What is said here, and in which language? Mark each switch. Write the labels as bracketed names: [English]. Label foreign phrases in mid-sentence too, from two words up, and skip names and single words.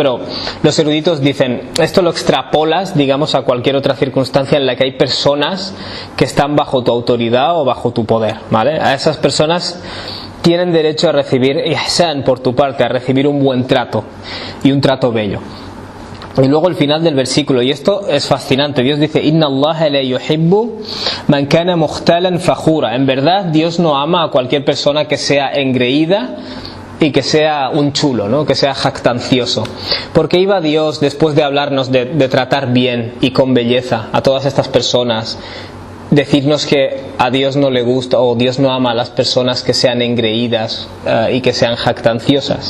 [Spanish] Pero los eruditos dicen, esto lo extrapolas, digamos, a cualquier otra circunstancia en la que hay personas que están bajo tu autoridad o bajo tu poder, ¿vale? A esas personas tienen derecho a recibir ihsan por tu parte, a recibir un buen trato y un trato bello. Y luego el final del versículo, y esto es fascinante, Dios dice, [Arabic] إن الله لا يحب من كان مختالا فخورا. [Spanish] En verdad Dios no ama a cualquier persona que sea engreída y que sea un chulo, ¿no? Que sea jactancioso. Porque iba Dios, después de hablarnos de tratar bien y con belleza a todas estas personas, decirnos que a Dios no le gusta o Dios no ama a las personas que sean engreídas y que sean jactanciosas?